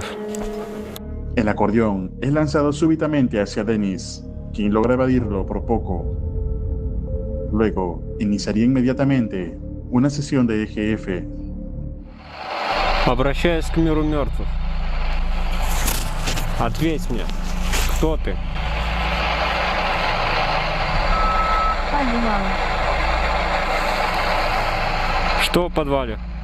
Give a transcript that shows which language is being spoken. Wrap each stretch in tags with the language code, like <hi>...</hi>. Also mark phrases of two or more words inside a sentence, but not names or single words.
<es>El acordeón es lanzado súbitamente hacia Dennis, quien logra evadirlo por poco. Luego, iniciaría inmediatamente una sesión de EGF.</es> <ru>Обращаюсь к миру мертвых. Ответь мне, кто ты? Подвал. Что в подвале?</ru>